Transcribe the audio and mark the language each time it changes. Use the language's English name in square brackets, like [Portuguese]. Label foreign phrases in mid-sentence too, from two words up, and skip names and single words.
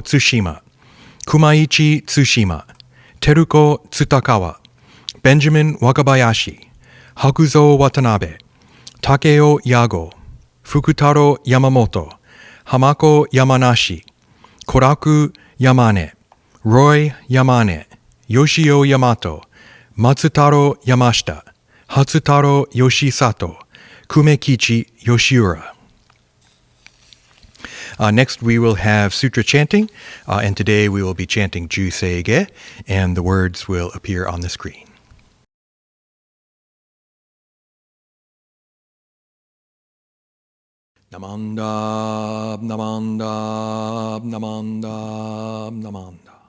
[English] Tsushima, Kumaichi Tsushima, Teruko Tsutakawa, Benjamin Wakabayashi, Hakuzo Watanabe, Takeo Yago, Fukutaro Yamamoto, Hamako Yamanashi, Koraku Yamane, Roy Yamane, Yoshio Yamato, Matsutaro Yamashita, Hatsutaro Yoshisato, Kumekichi Yoshiura. Next, we will have sutra chanting, and today we will be chanting Juseige, and the words will appear on the screen. [Japanese] Namanda, namanda, namanda, namanda.